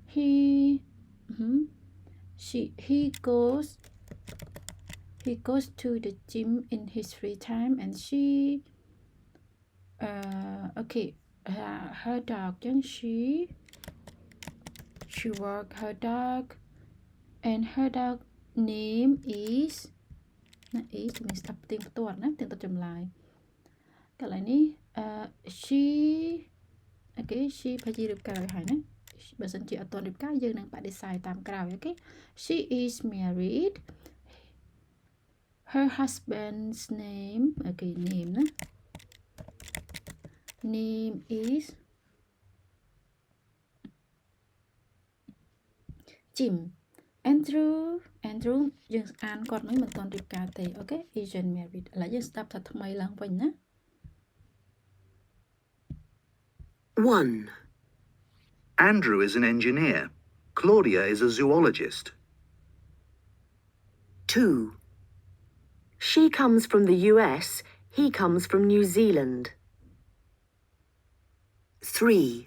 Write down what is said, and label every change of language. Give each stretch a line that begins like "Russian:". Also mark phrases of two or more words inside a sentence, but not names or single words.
English: He he goes to the gym in his free time and she okay her dog ចឹង she walk her dog and her dog name is
Khmer: ណា is មានស្ដាប់ផ្ទៀងផ្ទាត់ណាផ្ទៀងផ្ទាត់ចម្លើយកន្លែងនេះ
English: she okay she
Khmer: ប្រហែលជារៀបការហើយណាបើសិនជាអត់ទាន់រៀបការយើងនឹងបដិសេធតាមក្រោយអូខេ
English: she is married her husband's name okay name
Khmer: ណា
English: name is Jim Andrew
Khmer: យើងអានគាត់មិនទាន់រៀបការទេអូខេ
English: isn't married
Khmer: ឥឡូវយើងស្ដាប់ថាថ្មីឡើងវិញណា
English: 1, Andrew is an engineer. Claudia is a zoologist. 2. She comes from the US, he comes from New Zealand. 3,